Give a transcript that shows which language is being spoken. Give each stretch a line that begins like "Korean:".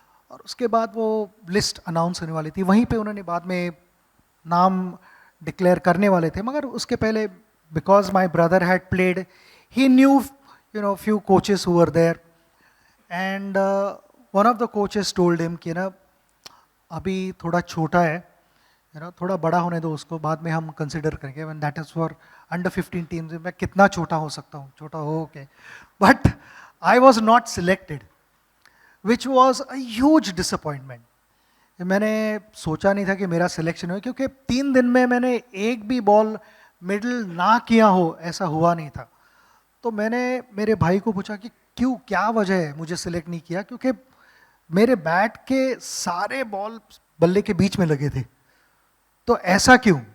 Hindi: और उसके बाद वो लिस्ट अनाउंस होने वाली थी, वहीं पे उन्होंने बाद में नाम डिक्लेयर करने वाले थे, मगर उसके पहले
English: because my brother had played, he knew few coaches who were there, and one of the coaches told him
Hindi: कि ना अभी थोड़ा छोटा है, थोड़ा बड़ा होने दो उसको, बाद में हम कंसिडर करेंगे।
English: when that is for under 15 teams,
Hindi: मैं कितना छोटा हो सकता हूँ, छोटा हो के। But
English: I was not selected, which was a huge disappointment.
Hindi: मैंने सोचा नहीं था कि मेरा सिलेक्शन हो, क्योंकि 3 दिन में मैंने एक भी बॉल मिडल ना किया हो, ऐसा हुआ नहीं था। तो मैंने मेरे भाई को पूछा कि क्यों, क्या वजह है मुझे सिलेक्ट नहीं किया, क्योंकि मेरे बैट के सारे बॉल बल्ले के बीच में लगे थे, तो ऐसा क्यों?